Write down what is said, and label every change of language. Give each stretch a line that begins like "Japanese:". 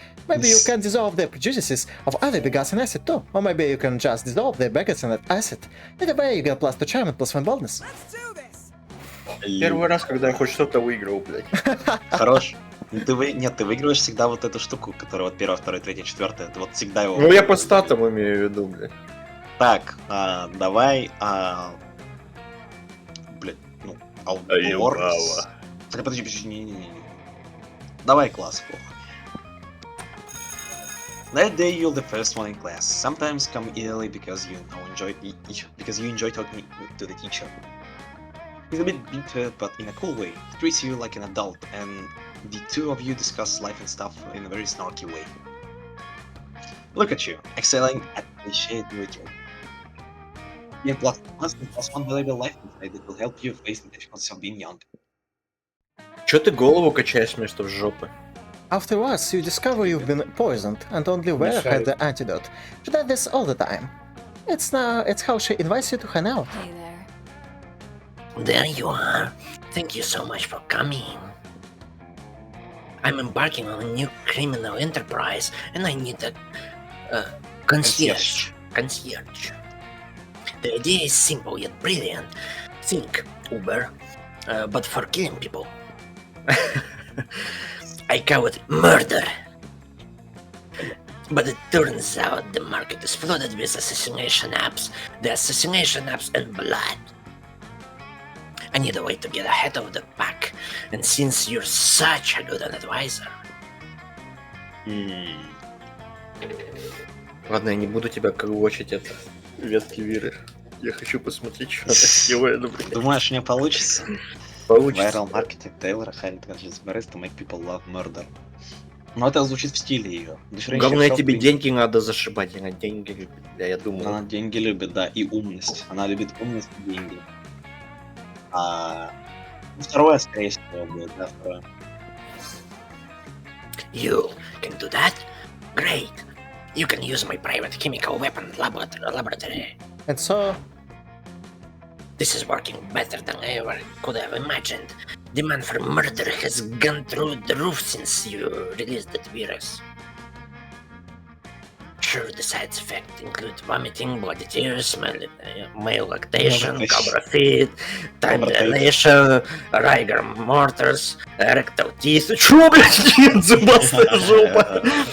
English: Maybe you can dissolve the prejudices of other begotten acid too, or maybe you can just dissolve the begotten acid. Either way, you get plus 2 charm and plus 1 boldness.
Russian: Первый раз, когда я хоть что-то выиграл, блядь. Хорош. Ну, Нет, ты выигрываешь всегда вот эту штуку, которая вот первая, вторая, третья, четвертая. Ты вот всегда его... Ну я по статам имею в виду, блядь. Так, давай... Блядь, ну... Юбава. Так, подожди, не. Давай класс, плохо.
English: That day you're the first one in class. Sometimes come early because you know in because you enjoy talking to the teacher. He's a bit bitter, but in a cool way. He treats you like an adult, and the two of you discuss life and stuff in a very snarky way. Look at you, excelling at cliche literature. Yeah, plus one valuable life insight that will help you face the difficulties of being young.
Russian: Чё ты голову качаешь вместо в жопы?
English: Afterwards, you discover you've been poisoned, and only Ware had the antidote. She does this all the time. It's how she invites you to hang out. Hey there. There you are. Thank you so much for coming. I'm embarking on a new criminal enterprise, and I need a concierge. The idea is simple yet brilliant. Think Uber, but for killing people. I call it murder. But it turns out the market is flooded with assassination apps. The assassination apps and blood. I need a way to get ahead of the pack. And since you're such a good advisor...
Russian: Ладно, я не буду тебя колочить от ветки Виры. Я хочу посмотреть, что красивое, например. Думаешь, не получится? Получится.
English: Viral marketing Taylor hired conspiracies to make people love murder.
Russian: Но это звучит в стиле ее. Главное, тебе деньги надо зашибать, она деньги любит. Да, я думаю. Она деньги любит, да, и умность. Она любит умность и деньги. Второе, скорее всего, будет, да, второе.
English: You can do that? Great. You can use my private chemical weapon laboratory. And so, This is working better than I ever could have imagined. Demand for murder has gone through the roof since you released that virus. Sure, the side effects include vomiting, bloody tears, male lactation, cobra feet, time dilation, rigor mortars, rectal teeth.
Russian: Чё, блядь, нет, зубастая жопа?